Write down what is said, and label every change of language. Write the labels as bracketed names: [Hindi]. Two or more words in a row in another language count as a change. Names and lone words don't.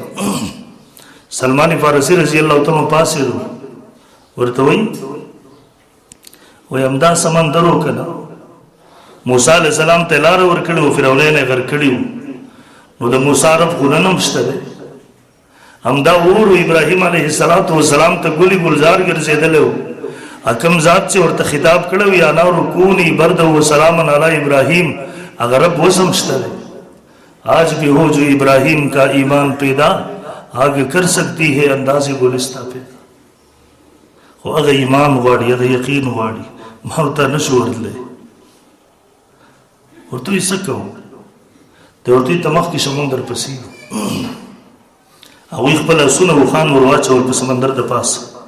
[Pashto] سلمان فارسی [Arabic] رضی الله تعالی [Pashto] پاسېدو، ورته وایي همدا سمندر و که نه، موسی [Arabic] علیه السلام [Pashto] ته لاره ورکړې وه، فرعونیان یې غرق کړي وو، نو د موسی رب خونه هم شته دی، همدا اور ابراهیم [Arabic] علیه السلام [Pashto] ته ګلي ګلزار ګرځېدلی و، حکم ذات چې ورته خطاب کړی و [Arabic] یا نار کونی برد و سلام علی ابراهیم، [Pashto] هغه رب اوس هم شته دی. [Urdu] آج بھی ہو جو ابراہیم کا ایمان پیدا، آگے کر سکتی ہے انداز گلستہ پیدا. [Pashto] خو هغه ایمان غواړي، هغه یقین غواړي، ما ورته نشو ورتلی. ورته وایي څه کوو؟ دی ورته وایي ته مخکې شه مونږ درپسې یو. هغوی خپل اسونه اوښان ور واچول په سمندر د پاسه.